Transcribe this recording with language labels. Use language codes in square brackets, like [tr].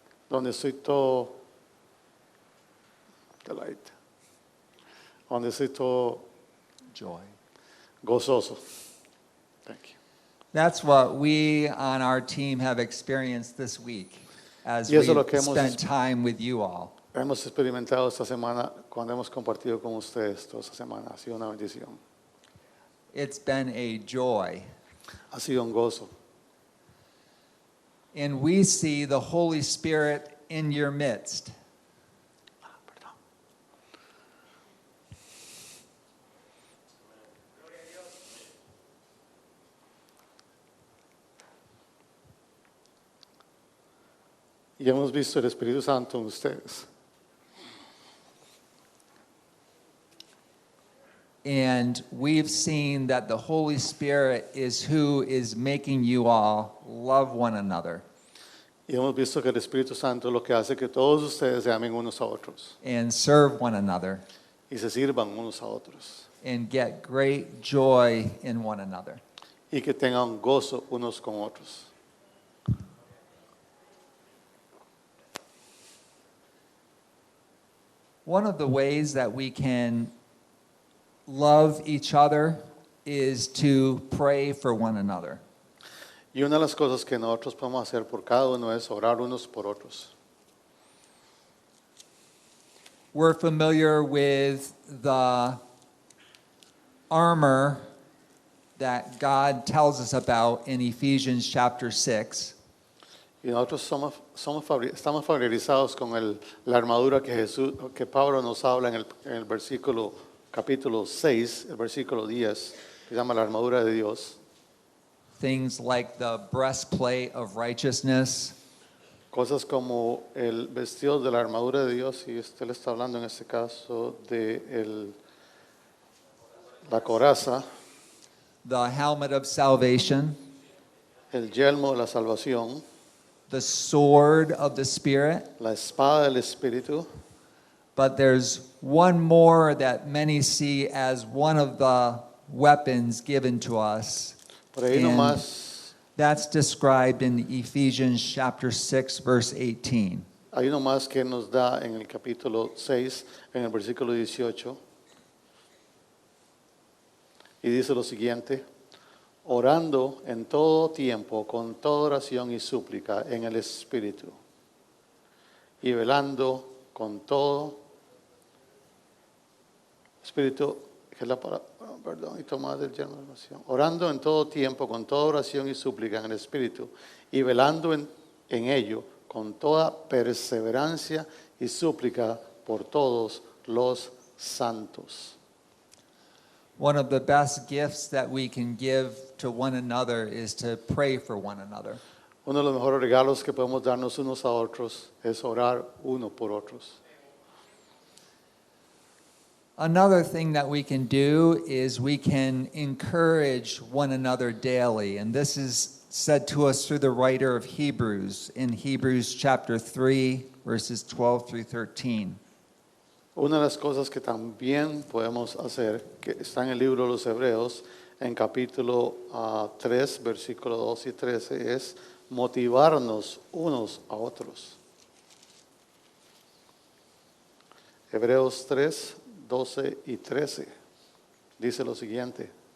[es] donde estoy todo donde estoy todo [en] Joy. [es] gozoso. [en] Thank you. That's what we on our team have experienced this week as [es] Y eso es [en] we've [es] lo que hemos [en] spent time with you all. [es] Hemos experimentado esta semana cuando hemos compartido con ustedes toda esta semana. Ha sido una bendición. [en] It's been a joy. [es] Ha sido un gozo. [en] And we see the Holy Spirit in your midst. [es] Y hemos visto el Espíritu Santo en ustedes. [en] And we've seen that the Holy Spirit is who is making you all love one another [es] Y hemos visto que el Espíritu Santo es lo que hace que todos ustedes se amen unos a otros [en] and serve one another [es] y se sirvan unos a otros [en] and get great joy in one another. [es] y que tengan gozo unos con otros. [en] One of the ways that we can love each other is to pray for one another. [es] Y una de las cosas que nosotros podemos hacer por cada uno es orar unos por otros. [en] We're familiar with the armor that God tells us about in Ephesians chapter 6. [es] Y nosotros estamos familiarizados con la armadura que Pablo nos habla en el versículo capítulo 6, el versículo 10, que se llama la armadura de Dios. [en] Things like the breastplate of righteousness, [es] Cosas como el vestido de la armadura de Dios, y usted le está hablando en este caso de la coraza, [en] the helmet of salvation, [es] el yelmo de la salvación, [en] the sword of the Spirit. [es] la espada del Espíritu. [en] But there's one more that many see as one of the weapons given to us. [es] Pero hay uno [en] And [es] más, [en] that's described in Ephesians chapter 6, verse 18. [es] hay uno más que nos da en el capítulo 6, en el versículo 18. Y dice lo siguiente: orando en todo tiempo con toda oración y súplica en el Espíritu, y velando con todo Espíritu, que es la palabra, perdón, y tomar del lleno de oración. Orando en todo tiempo con toda oración y súplica en el Espíritu, y velando en ello con toda perseverancia y súplica por todos los santos. [en] One of the best gifts that we can give to one another is to pray for one another. [es] Uno de los mejores regalos que podemos darnos unos a otros es orar uno por otros. [en] Another thing that we can do is we can encourage one another daily. And this is said to us through the writer of Hebrews in Hebrews chapter 3, verses 12 through 13. [es] Una de las cosas que también podemos hacer, que está en el libro de los Hebreos, en capítulo 3, versículos 2 y 13, es motivarnos unos a otros. Hebreos 3, 12 y 13 dice lo siguiente.